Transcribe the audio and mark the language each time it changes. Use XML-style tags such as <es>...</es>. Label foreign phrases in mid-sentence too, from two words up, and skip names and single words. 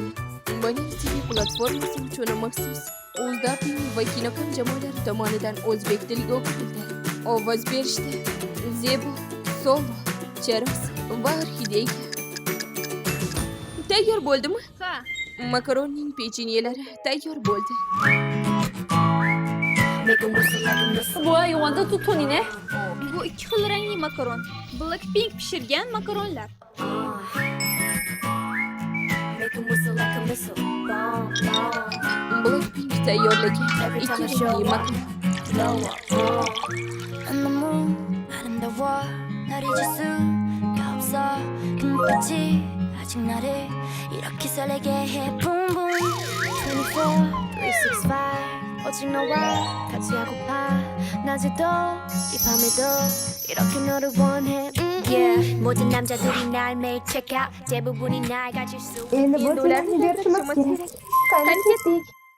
<uz>Buning TV platformasi uchun maxsus UzDubbing va Kinocom jamoalari tomonidan o'zbek tiliga o'qitildi. Ovoz berishdi Zebo, Solo, Cheros va Orxideya. Tayyor bo'ldimi? Ha. Makaronning pechenyelari tayyor bo'ldi.</uz> <ko>뭐야 이거 완전 투톤이네?</ko> <uz>Bu ikki xil rangli makaron. Blackpink pishirgan makaronlar. Blackpink tayyorlagan ikki rangli makaron.</uz> <ko>난 너무 아름다워 날 잊을 수가 없어 그 눈빛이 아직 나를 이렇게 설레게 해</ko> <en>Boom boom</en> <ko>24, 365 오직 너와 같이 하고파 낮에도 이 밤에도 이렇게 너를 원해 Yeah 모든 남자들이 날 매일</ko> <en>check out</en> <ko>대부분이 날 가질 수</ko> <uz>Endi Endi bu ularni filmni berishimiz berishimiz kerak. Qani ketdik.</uz>